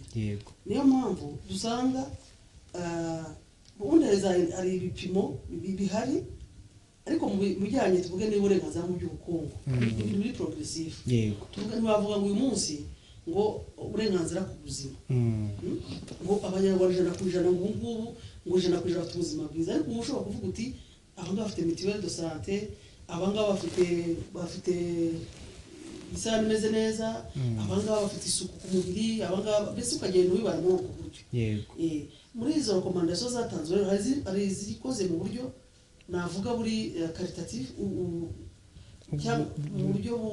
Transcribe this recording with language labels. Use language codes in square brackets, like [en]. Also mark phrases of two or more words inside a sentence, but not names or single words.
[rw] Niyo mpamvu dusanga ubundi hari ibipimo bihari, ariko mu bijyanye tuvuge n'uburenganzira mu by'ubukungu ibintu biri progressive. Tuvuga ntibavuga ngo uyu munsi ngo uburenganzira ku buzima, ngo abanyarwanda 100% ngo ngubu ngo 100% bafite ubuzima bwiza, ariko ushobora kuvuga uti abanga bafite [fr] mutuelle de santé, [rw] abanga bafite isano imeze neza, abanga bafite isuku ku mubiri, abanga mbese ukagenda ubibara muri uko buryo. Muri izo recommandation zatanzwe hari izikoze mu buryo navuga buri qualitatif, cyangwa mu buryo